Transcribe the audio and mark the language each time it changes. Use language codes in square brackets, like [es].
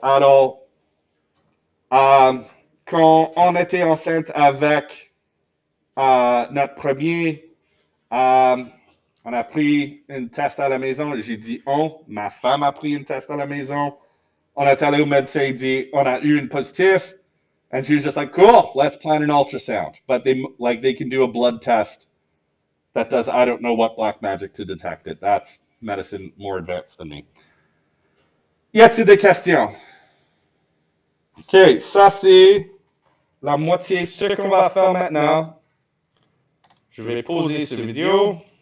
[fr] Alors, quand on était enceinte avec notre premier, on a pris un test à la maison. J'ai dit ma femme a pris un test à la maison. On est allé au médecin et dit, on a eu une positif. [en] And she was just like, cool, let's plan an ultrasound. But they can do a blood test that does, I don't know what black magic to detect it. That's medicine more advanced than me. [fr] Y a-t-il des questions? OK, ça c'est la moitié. Ce qu'on va faire maintenant, je vais poser cette vidéo.